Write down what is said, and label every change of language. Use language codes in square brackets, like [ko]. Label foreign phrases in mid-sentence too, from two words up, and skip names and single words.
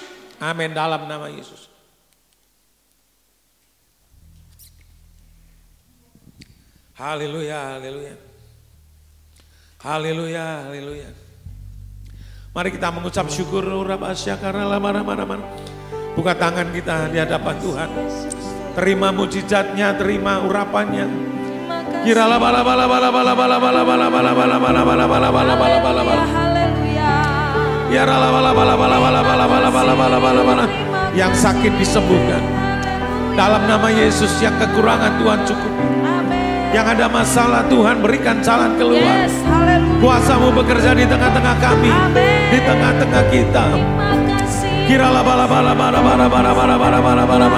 [id] Amin. Dalam nama Yesus. Haleluya, haleluya. Haleluya, haleluya. Mari kita mengucap syukur. Buka tangan kita di hadapan Tuhan. Terima mujizatnya, terima urapannya. Kiralah bala bala bala bala bala bala bala bala bala bala bala bala bala bala bala bala. Ya rala bala bala bala bala bala bala bala bala bala bala. Yang sakit disembuhkan dalam nama Yesus. Yang kekurangan Tuhan cukup. Yang ada masalah Tuhan berikan jalan keluar. Kuasa-Mu bekerja di tengah-tengah kami, di tengah-tengah kita. Kiralah bala bala bala bala bala bala bala bala bala.